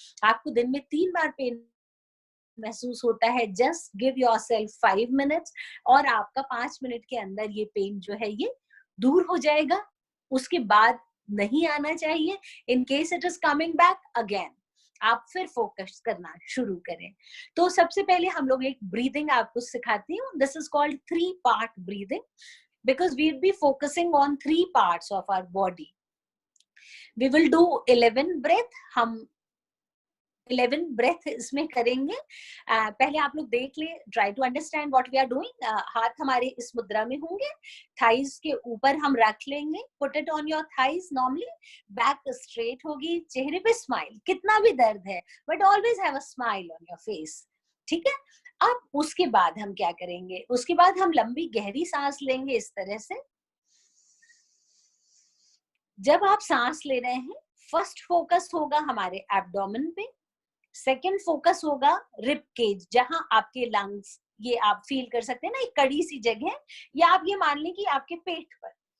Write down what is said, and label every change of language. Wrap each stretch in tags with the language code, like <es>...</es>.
<hi>आपको दिन में 3 बार पेन महसूस होता है,</hi> <en>just give yourself 5 minutes</en> <hi>और आपका 5 मिनट के अंदर ये पेन जो है ये दूर हो जाएगा। उसके बाद नहीं आना चाहिए।</hi> <en>in case it is coming back again,</en> <hi>आप फिर फोकस करना शुरू करें। तो सबसे पहले हम लोग एक ब्रीदिंग आपको सिखाती हूँ।</hi> <en>This is called 3 part breathing, because we'll be focusing on 3 parts of our body. We will do 11 breath.</en> <hi>हम 11 breath इसमें करेंगे. पहले आप लोग देख ले,</hi> <en>try to understand what we are doing.</en> <hi>हाथ हमारे इस मुद्रा में होंगे, thighs के ऊपर हम रख लेंगे.</hi> <en>Put it on your thighs normally.</en> <hi>Back straight होगी, चेहरे पे smile. कितना भी दर्द है,</hi> <en>but always have a smile on your face.</en> <hi>ठीक है. अब उसके बाद हम क्या करेंगे? उसके बाद हम लंबी गहरी सांस लेंगे इस तरह से. जब आप सांस ले रहे हैं, फर्स्ट फोकस होगा हमारे एब्डोमेन पे, सेकंड फोकस होगा रिब केज, जहां आपके लंग्स, ये आप फील कर सकते हैं ना, एक कड़ी सी जगह, या आप ये मान लें कि आपके पेट पर.</hi>